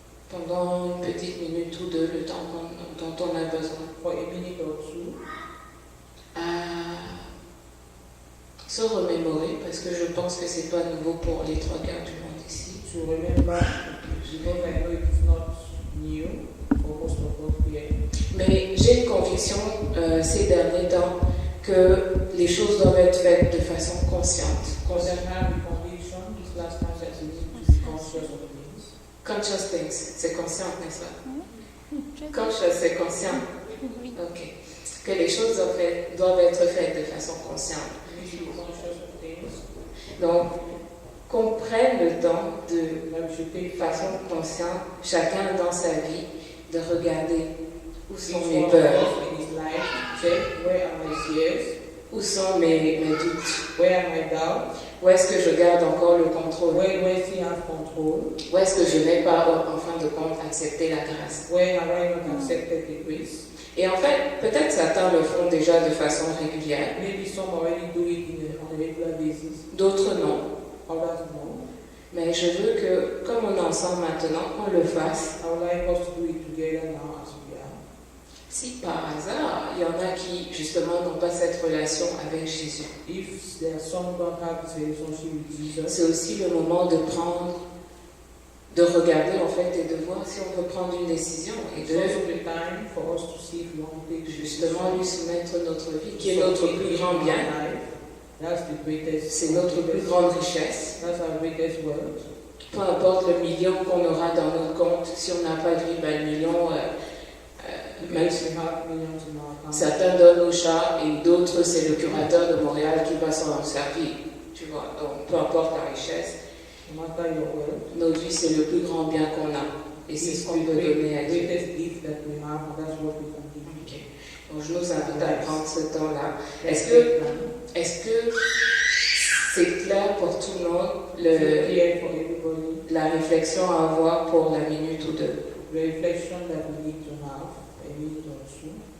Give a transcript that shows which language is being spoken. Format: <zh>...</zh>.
<fr>pendant une petite minute ou deux, le temps dont on a besoin,</fr> <en>for a minute or two</en> <fr>à se remémorer, parce que je pense que c'est pas nouveau pour les 3 quarts du monde ici.</fr> <en>to remember, because I know it is not new for most of us here.</en> <fr>Mais j'ai une conviction ces derniers temps que les choses doivent être faites de façon consciente.</fr> <en>Because I have the conviction this last time that we need to be conscious of things. Conscious things,</en> <fr>c'est conscient, n'est-ce pas?</fr> <en>Conscious,</en> <fr>c'est conscient. Ok. Que les choses doivent être faites de façon consciente.</fr> <en>We need to be conscious of things.</en> <fr>Donc, qu'on prenne le temps de façon consciente, chacun dans sa vie, de regarder où sont mes peurs,</fr> <en>in his life, check where are my fears,</en> <fr>où sont mes doutes,</fr> <en>where are my doubts,</en> <fr>où est-ce que je garde encore le contrôle,</fr> <en>where he has control,</en> <fr>où est-ce que je n'ai pas, en fin de compte, accepté la grâce.</fr> <en>where have I not accepted the grace.</en> <fr>Et en fait, peut-être certains le font déjà de façon régulière,</fr> <en>Maybe some already do it on a regular basis,</en> <fr>d'autres non.</fr> <en>others no.</en> <fr>Mais je veux que, comme on est ensemble maintenant, qu'on le fasse.</fr> <en>I would like us to do it together now as we are.</en> <fr>Si par hasard, il y en a qui, justement, n'ont pas cette relation avec Jésus,</fr> <en>If there are some who don't have this relationship with Jesus,</en> <fr>c'est aussi le moment de regarder en fait et de voir si on veut prendre une décision et</fr> <en>it's</en> <fr>de</fr> <en>also the time for us to see if we want to take</en> <fr>justement lui soumettre notre vie, qui est notre plus grand bien.</fr> <en>That's the greatest.</en> <fr>C'est notre plus grande richesse.</fr> <en>That's our greatest wealth.</en> <fr>Peu importe le million qu'on aura dans notre compte, si on n'a pas de vie, ben le million, même</fr> <en>Yes, we have millions in our account.</en> <fr>certains donnent au chat et d'autres c'est le curateur de Montréal qui va s'en servir. Tu vois, donc peu importe la richesse,</fr> <en>No matter your wealth,</en> <fr>notre vie c'est le plus grand bien qu'on a et c'est ce qu'on peut donner à Dieu.</fr> <en>greatest gift that we have, and that's what we can give.</en> <fr>Ok. Donc je nous invite à prendre ce temps-là. Est-ce que c'est clair pour tout le monde</fr> <en>Clear for everybody.</en> <fr>la réflexion à avoir pour la minute ou deux?</fr> <en>The reflection that we need to have, a minute or two.</en>